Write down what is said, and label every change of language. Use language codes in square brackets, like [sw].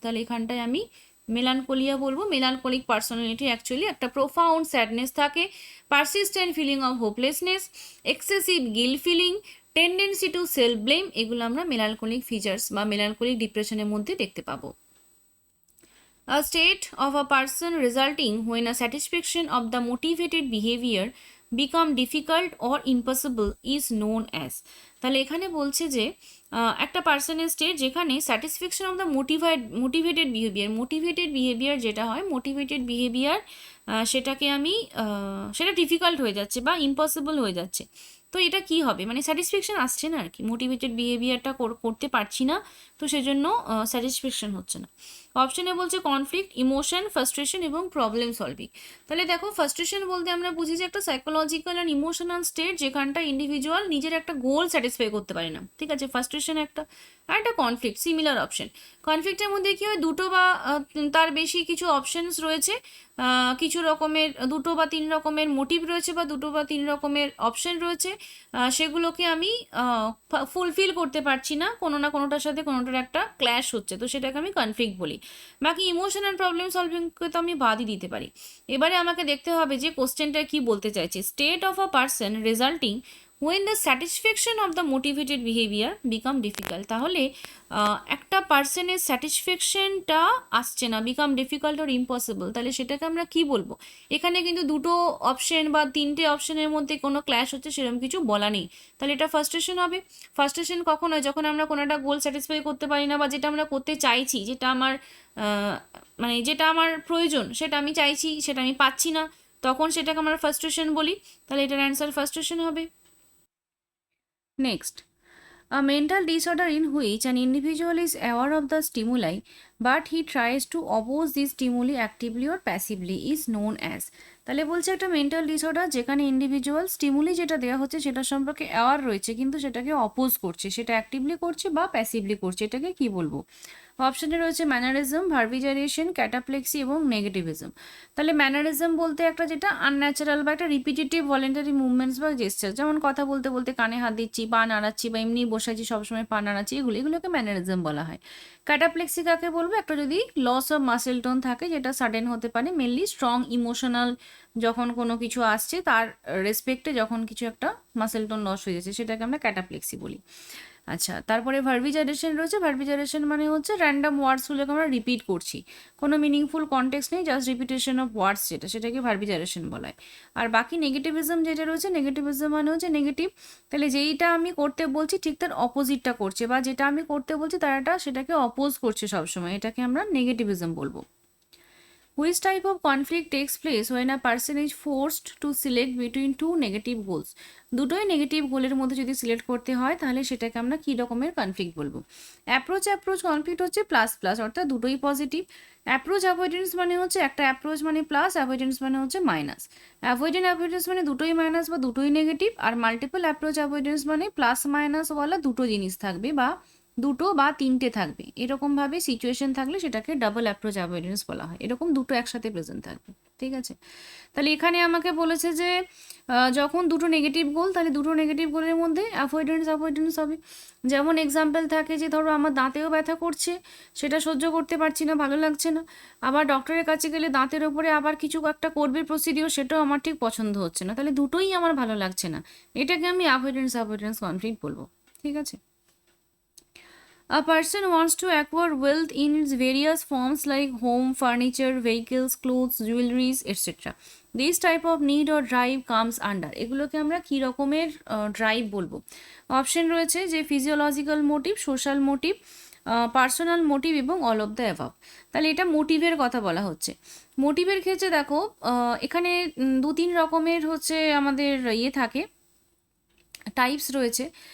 [bn] তাহলে এখানটায় আমি মেলানকোলিয়া বলবো। মেলানকোলিক পার্সোনালিটি অ্যাকচুয়ালি একটা প্রোফাউন্ড স্যাডনেস থাকে, [en] persistent feeling of hopelessness, [bn] excessive Gill feeling, [en] tendency to self blame, [bn] এগুলো আমরা মেলানকোলিক ফিচার্স বা মেলানকোলিক ডিপ্রেশনের মধ্যে দেখতে পাবো। [en] A state of a person resulting when a satisfaction of the motivated behavior become difficult or impossible is known as. [bn] তাহলে এখানে বলছে যে একটা পার্সনের স্টেট যেখানে [en] satisfaction of the motivated behaviour [bn] যেটা হয়, মোটিভেটেড বিহেভিয়ার সেটাকে আমি সেটা ডিফিকাল্ট হয়ে যাচ্ছে বা ইম্পসিবল হয়ে যাচ্ছে। তো এটা কি হবে? মানে স্যাটিসফ্যাকশন আসছে না আর কি, মোটিভেটেড বিহেভিয়ারটা করতে পারছি না, তো সেজন্য স্যাটিসফ্যাকশন হচ্ছে না। অপশনে বলছে কনফ্লিক্ট, ইমোশন, ফ্রাস্ট্রেশন এবং প্রবলেম সলভিং। তাহলে দেখো, ফ্রাস্ট্রেশন বলতে আমরা বুঝি যে একটা সাইকোলজিক্যাল অ্যান্ড ইমোশনাল স্টেট যেখানটা ইন্ডিভিজুয়াল নিজের একটা গোল স্যাটিসফাই করতে পারে না, ঠিক আছে? ফ্রাস্ট্রেশন একটা। আর একটা কনফ্লিক্ট, সিমিলার অপশন। কনফ্লিক্টের মধ্যে কি হয়? দুটো বা তার বেশি কিছু অপশনস রয়েছে, কিছু রকমের দুটো বা তিন রকমের মোটিভ রয়েছে বা দুটো বা তিন রকমের অপশন রয়েছে, সেগুলোকে আমি ফুলফিল করতে পারছি না, কোনো না কোনোটার সাথে কোনোটার একটা ক্ল্যাশ হচ্ছে, তো সেটাকে আমি কনফ্লিক্ট বলি। বাকি ইমোশন অ্যান্ড প্রবলেম সলভিংকে তো আমি বাদই দিতে পারি। এবারে আমাকে দেখতে হবে যে কোশ্চেনটা কি বলতে চাইছে। [en] State of a person resulting when the satisfaction of the motivated behavior become difficult। [bn] তাহলে একটা পার্সনের স্যাটিসফ্যাকশনটা আসছে না, [en] become difficult or impossible, [bn] তাহলে সেটাকে আমরা কি বলবো? এখানে কিন্তু দুটো অপশন বা তিনটে অপশনের মধ্যে কোনো ক্ল্যাশ হচ্ছে সেরকম কিছু বলা নেই, তাহলে এটা ফার্স্ট্রেশন হবে। ফার্স্ট্রেশন কখন হয়? যখন আমরা কোনো একটা গোল স্যাটিসফাই করতে পারি না, বা যেটা আমরা করতে চাইছি, যেটা আমার মানে যেটা আমার প্রয়োজন, সেটা আমি চাইছি, সেটা আমি পাচ্ছি না, তখন সেটাকে আমরা ফার্স্ট্রেশন বলি। তাহলে এটার অ্যান্সার ফার্স্ট্রেশন হবে। [en] Next, a mental disorder in which an individual is aware of the stimuli but he tries to oppose these stimuli actively or passively is known as। [bn] তাহলে বলছে একটা মেন্টাল ডিসঅর্ডার যেখানে individual stimuli যেটা দেওয়া হচ্ছে সেটা সম্পর্কে অ্যাওয়ার রয়েছে কিন্তু সেটাকে অপোজ করছে, সেটা অ্যাক্টিভলি করছে বা প্যাসিভলি করছে, এটাকে কি বলবো? অপশনে রয়েছে ম্যানারিজম, ভার্বিজারিয়েশন, ক্যাটাপ্লেক্সি এবং নেগেটিভিজম। তাহলে ম্যানারিজম বলতে একটা যেটা আনন্যাচারাল বা একটা রিপিটেটিভ ভলেন্টারি মুভমেন্টস বা জেস্টার, যেমন কথা বলতে বলতে কানে হাত দিচ্ছি, পা নাড়াচ্ছি বা এমনি বসে আছি সবসময় পা নাড়াচ্ছি, এগুলোকে ম্যানারিজম বলা হয়। ক্যাটাপ্লেক্সি কাকে বলবো? একটা যদি লস অফ মাসেল টোন থাকে, যেটা সাডেন হতে পারে, মেনলি স্ট্রং ইমোশনাল যখন কোনো কিছু আসছে তার রেসপেক্টে যখন কিছু একটা মাসেল টোন লস হয়ে যাচ্ছে, সেটাকে আমরা ক্যাটাপ্লেক্সি বলি। আচ্ছা, তারপরে ভার্বিজারেশন রয়েছে। ভার্বিজারেশন মানে হচ্ছে র্যান্ডাম ওয়ার্ডসগুলোকে আমরা রিপিট করছি, কোনো মিনিংফুল কনটেক্সট নেই, [en] just repetition of words, [bn] সেটাকে ভার্বিজারেশন বলা হয়। আর বাকি নেগেটিভিজম যেটা রয়েছে, নেগেটিভিজম মানে হচ্ছে নেগেটিভ, তাহলে যেইটা আমি করতে বলছি ঠিক তার অপোজিটটা করছে, বা যেটা আমি করতে বলছি তারাটা সেটাকে অপোজ করছে সবসময়, এটাকে আমরা নেগেটিভিজম বলবো। [en] Which type of conflict takes place when a person is forced to select between two negative goals? [bn] দুটোই নেগেটিভ গোলের মধ্যে যদি সিলেক্ট করতে হয় তাহলে সেটাকে আমরা কী রকমের কনফ্লিক্ট বলবো? অ্যাপ্রোচ কনফ্লিক্ট হচ্ছে প্লাস প্লাস, অর্থাৎ দুটোই পজিটিভ। অ্যাপ্রোচ অ্যাভয়েডেন্স মানে হচ্ছে একটা অ্যাপ্রোচ মানে প্লাস, অ্যাভয়েডেন্স মানে হচ্ছে মাইনাস। অ্যাভয়েডেন্স মানে দুটোই মাইনাস বা দুটোই নেগেটিভ, আর মাল্টিপল অ্যাপ্রোচ অ্যাভয়েডেন্স মানে প্লাস মাইনাস ওয়ালা দুটো জিনিস থাকবে বা দুটো বা তিনটে থাকবে, এরকমভাবে সিচুয়েশন থাকলে সেটাকে ডাবল অ্যাপ্রোচ অ্যাভয়েডেন্স বলা হয়। এরকম দুটো একসাথে প্রেজেন্ট থাকবে, ঠিক আছে। তাহলে এখানে আমাকে বলেছে যে যখন দুটো নেগেটিভ গোল, তাহলে দুটো নেগেটিভ গোলের মধ্যে অ্যাভয়েডেন্স হবে। যেমন এক্সাম্পল থাকে যে ধরো আমার দাঁতেও ব্যথা করছে, সেটা সহ্য করতে পারছি না, ভালো লাগছে না। আবার ডক্টরের কাছে গেলে দাঁতের ওপরে আবার কিছু একটা করবে প্রসিডিওর, সেটাও আমার ঠিক পছন্দ হচ্ছে না, তাহলে দুটোই আমার ভালো লাগছে না। এটাকে আমি অ্যাভয়েডেন্স কনফ্লিক্ট বলবো, ঠিক আছে। [en] A person wants to acquire wealth in its various forms like home, furniture, vehicles, clothes, jewelries, etc. This type of need or drive comes under. [bn] এগুলোকে আমরা কী রকমের ড্রাইভ বলবো? অপশন রয়েছে যে physiological motive, social motive, personal motive এবং all of the above. তাহলে এটা মোটিভের কথা বলা হচ্ছে। মোটিভের ক্ষেত্রে দেখো এখানে দু তিন রকমের হচ্ছে আমাদের ইয়ে থাকে, টাইপস রয়েছে।